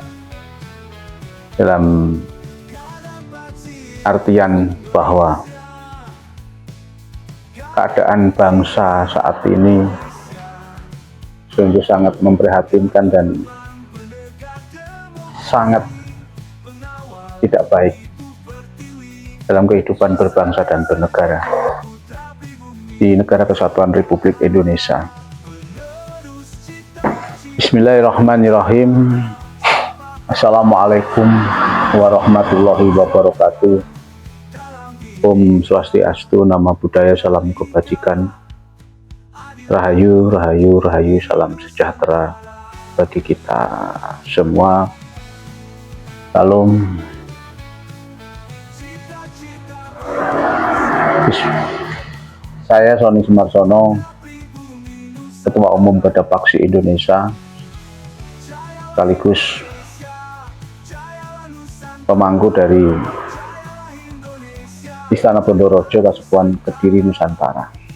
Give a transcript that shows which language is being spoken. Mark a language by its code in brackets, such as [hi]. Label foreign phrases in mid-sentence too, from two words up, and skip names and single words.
[id] Dalam artian bahwa keadaan bangsa saat ini sungguh sangat memprihatinkan dan sangat tidak baik dalam kehidupan berbangsa dan bernegara di Negara Kesatuan Republik Indonesia. [ar] بسم الله الرحمن الرحيم. السلام عليكم ورحمة الله وبركاته. [ban] Om Swastiastu, [pi] Namo Buddhaya, [id] salam kebajikan, rahayu, rahayu, rahayu, salam sejahtera bagi kita semua. Salam. Saya Sony Sumarsono, Ketua Umum Gadapaksi Indonesia, sekaligus pemangku dari Istana Bondorojo, Kasepuhan Kediri, Nusantara.